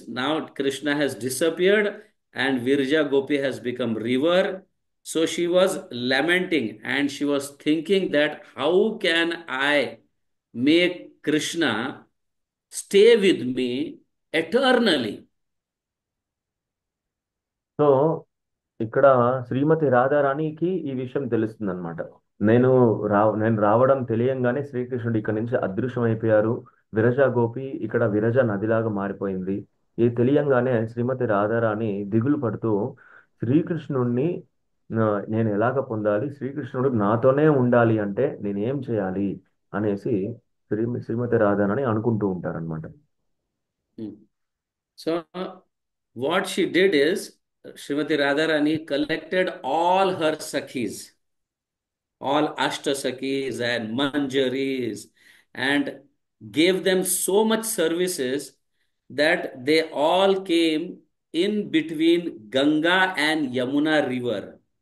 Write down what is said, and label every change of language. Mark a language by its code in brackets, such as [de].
[en] Now Krishna has disappeared and Virja Gopi has become river. So she was lamenting and she was thinking that how can I make Krishna stay with me eternally? [te] So ఇక్కడ శ్రీమతి రాధారాణికి ఈ విషయం తెలుస్తుంది అనమాట. నేను రావడం తెలియంగానే శ్రీకృష్ణుడు ఇక్కడ నుంచి అదృశ్యమైపోయారు, విరజా గోపి ఇక్కడ విరజా నదిలాగా మారిపోయింది. ఇది తెలియంగానే శ్రీమతి రాధారాణి దిగులు పడుతూ శ్రీకృష్ణుడిని నేను ఎలాగ పొందాలి, శ్రీకృష్ణుడు నాతోనే ఉండాలి అంటే నేను ఏం చేయాలి అనేసి శ్రీమతి రాధాని అనుకుంటూ ఉంటారనమాట. Hmm. [en] So, what she did is, Srimati Radharani collected all her Sakhis, all Ashtasakis and Manjaris, and gave them so much services that they all came in between Ganga and Yamuna river.